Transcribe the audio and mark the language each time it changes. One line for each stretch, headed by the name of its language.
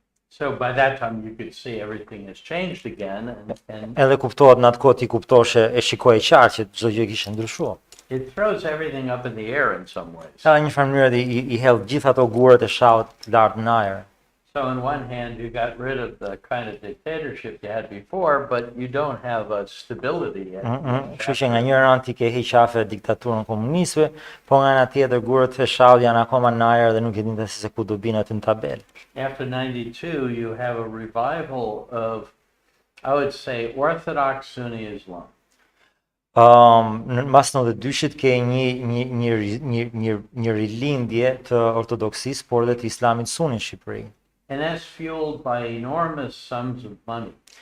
English: So by that time you could see everything has changed again, and
Albanian: Edhe kuptohet në atë kohë ti kuptoshe e shikoje qartë që çdo gjë kishte ndryshuar.
English: it throws everything up in the air in some ways.
Albanian: Ka një farë mënyrë i hedh gjithë ato gurat e shahut lart në ajër.
English: So on one hand, you got rid of the kind of dictatorship you had before, but you don't have a stability yet.
Albanian: Kështu që nga një anë ti ke hiq afe diktaturën komunistëve, po nga ana tjetër gurat e shahut janë akoma në ajër dhe nuk e din se ku do binë aty në tabel.
English: After 92, you have a revival of, I would say, Orthodox Sunni Islam.
Albanian: Në mas 92-shit ke një rilindje të ortodoksisë, por dhe të islamit suni në Shqipëri.
English: And that's fueled by enormous sums of money.